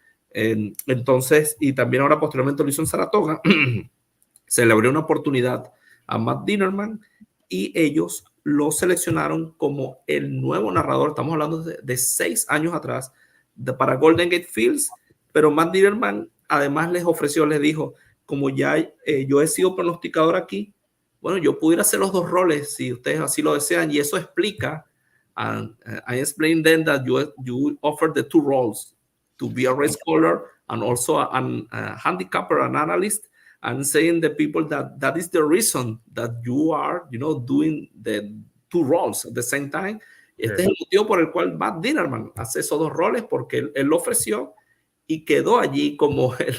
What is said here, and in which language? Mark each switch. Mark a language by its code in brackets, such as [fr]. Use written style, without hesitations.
[es] Entonces, y también ahora posteriormente lo hizo en Saratoga, se le abrió una oportunidad a Matt Dinerman, y ellos lo seleccionaron como el nuevo narrador. Estamos hablando de 6 años atrás, para Golden Gate Fields. Pero Matt Dinerman además les ofreció, les dijo, como ya yo he sido pronosticador aquí, bueno, yo pudiera hacer los 2 roles si ustedes así lo desean. Y eso explica, [en] I explained then that you offer the 2 roles, to be a race caller and also a handicapper, an analyst, and saying the people that is the reason that you are, doing the 2 roles at the same time. [es] Este es el motivo por el cual Matt Dinerman hace esos 2 roles, porque él lo ofreció y quedó allí como